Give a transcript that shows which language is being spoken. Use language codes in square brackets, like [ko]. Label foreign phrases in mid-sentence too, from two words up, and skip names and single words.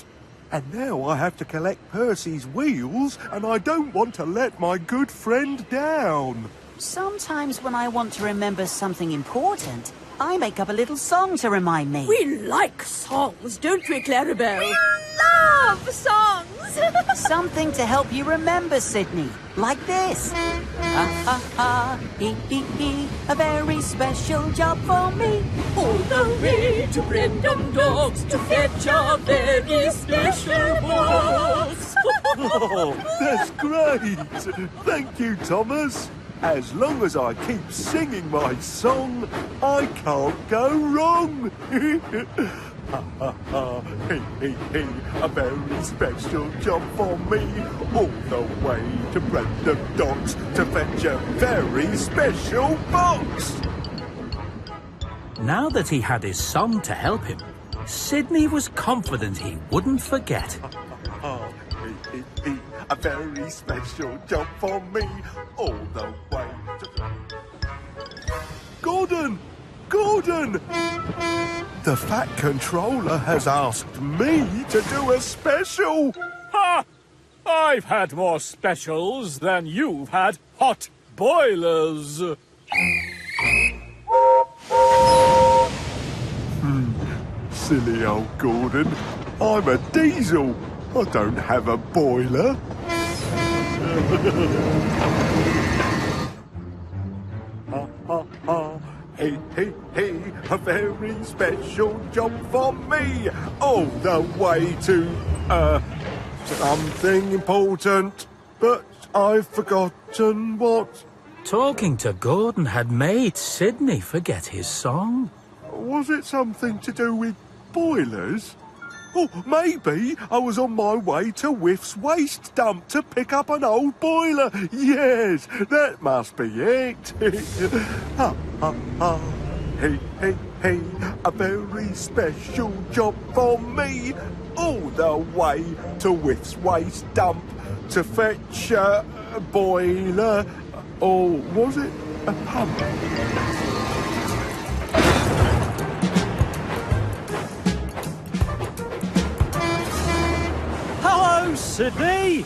[en] And now I have to collect Percy's wheels, and I don't want to let my good friend down. Sometimes when I want to remember something important, I make up a little song to remind me. We like songs, don't we, Clarabelle? We love songs! Something to help you remember, Sidney. Like this. Ha ha ha, hee hee hee, a very special job for me. All the way to Brendan Docks to fetch our very special box. Oh, that's great. Thank you, Thomas. As long as I keep singing my song, I can't go wrong. Ha ha ha, hee hee hee, a very special job for me. All the way to Brendan Docks to fetch a very special box. Now that he had his song to help him, Sidney was confident he wouldn't forget. Hee hee hee, a very special job for me. All the way to... Gordon! Gordon! The Fat Controller has asked me to do a special. Ha! I've had more specials than you've had hot boilers. Silly old Gordon. I'm a diesel. I don't have a boiler. Ha ha ha. Hey, hey, hey, a very special job for me. All the way to, something important. But I've forgotten what. Talking to Gordon had made Sidney forget his song. Was it something to do with boilers? Oh, maybe I was on my way to Whiff's waste dump to pick up an old boiler. Yes, that must be it. Ha, ha, ha. Hey, hey, hey, a very special job for me. All the way to Whiff's waste dump to fetch a boiler. Or was it a pump? Hello, Sidney!